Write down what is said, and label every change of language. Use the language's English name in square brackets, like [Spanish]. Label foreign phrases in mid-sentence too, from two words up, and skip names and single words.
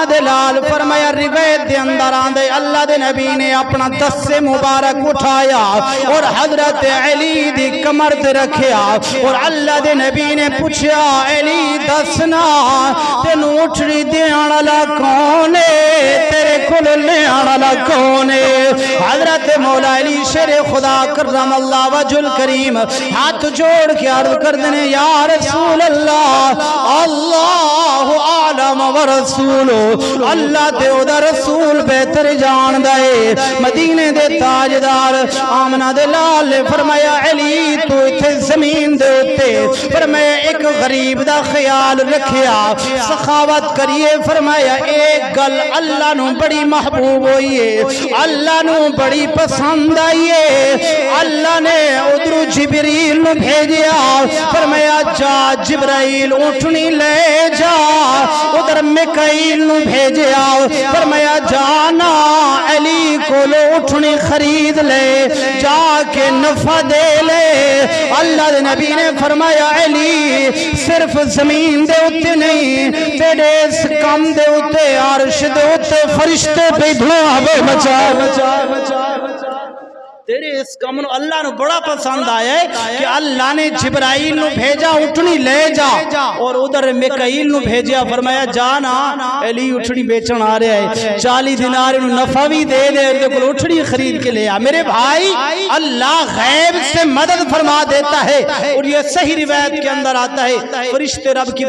[Punjabi] دے لال، فرمایا روایت دے اندر آندے اللہ دے نبی نے اپنا دستے مبارک اٹھایا اور حضرت علی دی کمر تے رکھیا اور اللہ دے نبی نے پوچھا علی دسنا تینوں اٹھنی دین والا کون ہے، تیرے کول لین والا کون ہے. حضرت مولا علی شیر خدا [Arabic] كرم الله وجه الكريم [Punjabi] ہاتھ جوڑ کے عرض کر دینے [Arabic] يا رسول الله الله أعلم و رسول, [Punjabi] اللہ تے اودا رسول بہتر جاندا ہے. مدینے دے تاجدار آمنہ دے لال نے فرمایا علی تو اتھے زمین دے اتے، فرمایا ایک غریب دا خیال رکھیا، سخاوت کریئے. فرمایا ایک گل اللہ نوں بڑی محبوب ہوئی ہے، اللہ نوں بڑی پسند آئی ہے، اللہ نے ادھرو جبریل نوں بھیجیا، فرمایا جا جبرائیل اٹھنی لے جا، ادھر میکائیل نوں بھیجیا، فرمایا جانا علی کو اٹھنی خرید لے، جا کے نفع دے لے, اللہ دے نبی نے فرمایا علی صرف زمین دے اتے نہیں تیرے اس کام دے اتے عرش دے اتے فرشتے پہ دھواں مچا تیرے اس کام نو اللہ نو بڑا پسند آیا [Urdu] ہے کہ اللہ نے جبرائیل نو بھیجا اٹھنی لے جا اور ادھر میکائیل نو بھیجا فرمایا جانا علی اٹھنی بیچن آ رہا ہے 40 دینار نو نفع بھی دے دے اور اٹھنی خرید کے لے آ میرے بھائی اللہ غیب سے مدد فرما دیتا ہے اور یہ صحیح روایت کے اندر آتا ہے فرشتے رب کی